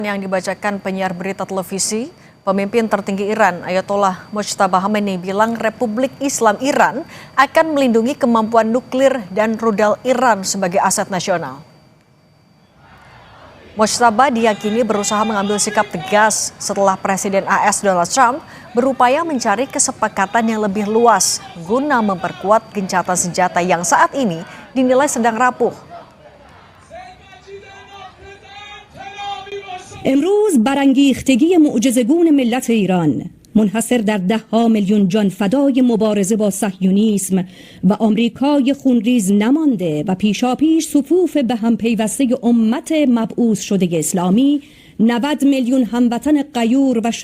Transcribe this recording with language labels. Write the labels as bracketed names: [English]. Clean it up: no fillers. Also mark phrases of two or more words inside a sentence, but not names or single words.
[Indonesian] Yang dibacakan penyiar berita televisi, pemimpin tertinggi Iran, Ayatollah Mojtaba Khamenei bilang Republik Islam Iran akan melindungi kemampuan nuklir dan rudal Iran sebagai aset nasional. Mojtaba diyakini berusaha mengambil sikap tegas setelah Presiden AS Donald Trump berupaya mencari kesepakatan yang lebih luas guna memperkuat gencatan senjata yang saat ini dinilai sedang rapuh. [Persian] امروز برانگیختگی معجزه‌گون ملت ایران منحصر در 10 میلیون جان فدای مبارزه با صهیونیسم و آمریکای خونریز نمانده و پیشاپیش صفوف به هم پیوسته امت مبعوث شده اسلامی 90 میلیون هموطن غیور و